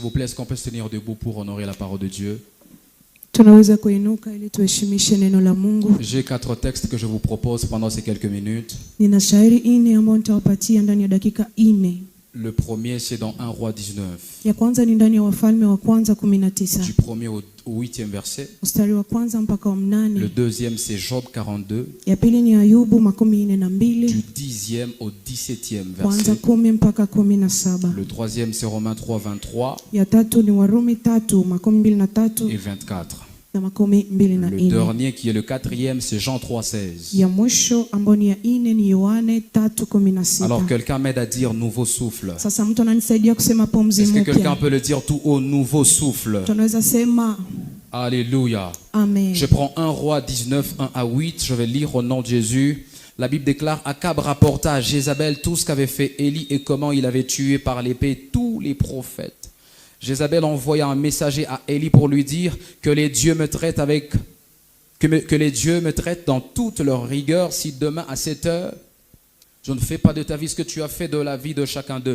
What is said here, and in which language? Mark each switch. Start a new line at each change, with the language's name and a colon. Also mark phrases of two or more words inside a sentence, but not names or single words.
French: vous plaît, est-ce qu'on peut se tenir debout pour honorer la parole de Dieu?
Swahili: Tunaweza kuinuka ili tuheshimishe neno la Mungu.
French: J'ai 4 textes que je vous propose pendant ces quelques minutes.
Swahili: Nina shairi 4 ambayo nitawapatia ndani ya dakika 4.
French: Le premier, c'est dans 1 Roi 19.
Swahili: Ya kwanza ni ndani ya Wafalme wa kwanza 19.
French: Du premier au 8e verset.
Swahili: Mstari wa kwanza mpaka wa 8.
French: Le deuxième, c'est Job 42.
Swahili: Ya pili ni Ayubu 42.
French: Du 10e au 17e
Swahili: Kwanza
French: verset.
Swahili: 10 mpaka 17.
French: Le troisième, c'est Romains 3, 23
Swahili: Ya tatu ni Warumi 3:23
French: et 24.
Swahili: na 24.
French: Le dernier, qui est le quatrième, c'est Jean 3, 16.
Swahili: Ya mwisho ambayo ni ya 4 ni Yohane 3:16.
French: Alors quelqu'un m'aide à dire nouveau souffle.
Swahili: Sasa mtu ananisaidia kusema pumzi
French: Est-ce que quelqu'un
Swahili: mpya.
French: peut le dire tout haut, nouveau souffle?
Swahili: Tunaweza sema
French: Alléluia.
Swahili: amen.
French: Je prends 1 Roi 19, 1 à 8. Je vais lire au nom de Jésus. La Bible déclare: Akab rapporta à Jézabel tout ce qu'avait fait Élie et comment il avait tué par l'épée tous les prophètes. Jézabel envoya un messager à Élie pour lui dire que les dieux me traitent dans toute leur rigueur si demain à cette heure je ne fais pas de ta vie ce que tu as fait de la vie de chacun d'eux.